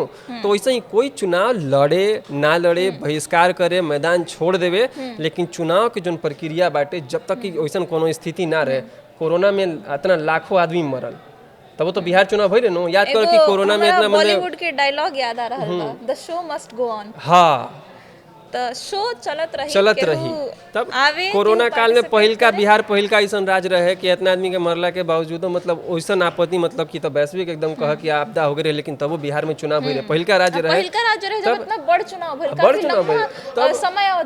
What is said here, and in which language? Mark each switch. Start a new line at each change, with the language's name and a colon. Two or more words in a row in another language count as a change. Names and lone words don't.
Bhojpuri: तो वैसे ही कोई चुनाव लड़े ना लड़े बहिष्कार करे मैदान छोड़ देवे, लेकिन चुनाव के जो प्रक्रिया बाटे जब तक कि वैसा कोनो स्थिति ना रहे, कोरोना में इतना लाखों आदमी मरल तब वो तो बिहार चुनाव भइले नु, याद कर कि कोरोना में इतना बॉलीवुड के डायलॉग याद आ रहल बा,
English: The show must go on.
Bhojpuri: हाँ तो शो चलत रही। तब कोरोना काल में पहिलका बिहार पहिलका ऐसा राज रहे कि इतना आदमी के मरला के बावजूद मतलब वैसा आपत्ति मतलब कि तो वैश्विक एकदम कह कि आपदा हो गए, लेकिन तब वो बिहार में चुनाव हुई रहे पहिलका राज्य रहे जब इतना बड़ चुनाव भइल तब समय अवधि